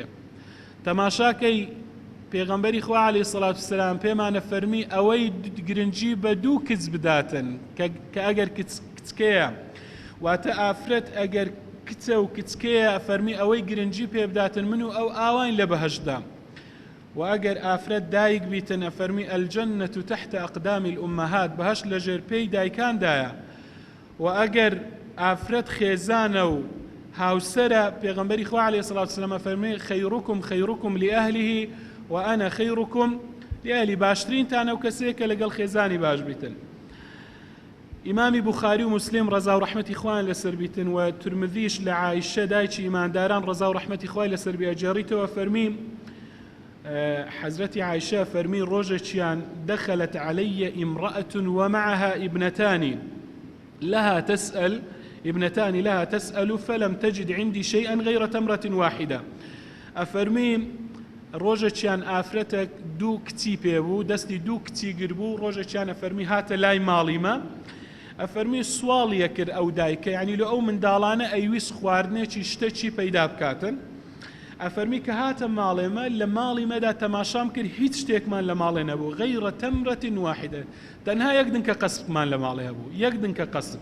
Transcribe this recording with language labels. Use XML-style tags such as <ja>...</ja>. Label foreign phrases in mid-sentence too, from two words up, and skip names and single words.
<ckb>تەماشاکەی پێغەمبەری خوا</ckb> <ar>عەلەیهی سەڵات وەسسەلام</ar> <ckb>پێمانە فەرمی ئەوەی گرنگی بە دوو کچ بداتن کە ئەگەر کچکەیە، واتە ئافرەت ئەگەر کچە و کچکەیە فەرمی ئەوەی گرنگی پێ بداتن من و ئەو ئاوان لە بەهەشتدا. و ئەگەر ئافرەت دایک بیتن ئەفەرمی</ckb> <ar>ئەلجەنەت تحت ئەقدامی الئومەهات،</ar> <ckb>بەهەشت لە ژێرپێی دایکاندایە. و ئەگەر ئافرەت خێزانە و هاوسرة پیغمبری خوا</ckb> <ar>علیه الصلاة والسلام</ar> <ckb>فرمی</ckb> <ar>خیرکم خیرکم لأهله و أنا خیرکم لأهلی،</ar> <ckb>باشترین تانە و کەسێکە لەگەڵ خێزانی باش بیتن. ئیمامی بوخاری و مسلم ڕەزا و ڕەحمەتی خوایان لەسەر بیتن، و تورمذیش لە عایشە دایکی ئیمانداران ڕەزا و ڕەحمەتی خوای لەسەر بی ئەجێڕیتەوە فەرمی حەزرەتی عایشە فەرمی ڕۆژێکیان</ckb> <ar>دەخەلت عەلەیە ئیمرەئەة ومعها ابنتان لها تسأل فلم تجد عندي شيئا غير تمرة واحدة.</ar> <ckb>أفرمي ڕۆژێکیان ئافرەتە دوو کچی پێبوو، دەستی دوو کچی گربوو، ڕۆژێکیان ئەفەرمی هاتە لای ماڵیمە، ئەفەرمی سواڵیە کرد ئەو دایکە، یعنی لە ئەو منداڵانە ئەیویست خواردنێکی شتێکی پەیدا بکاتن. ئەفەرمی کە هاتە ماڵێمە، لە ماڵیمەدا تەماشام کرد هیچ شتێکمان لە ماڵێ نەبوو</ckb> <ar>غەیرە تەمرەة واحدة،</ar> <ckb>تەنها یەک دنکە قەسبمان لە ماڵێ هەبوو، یەک دنکە قەسب.</ckb>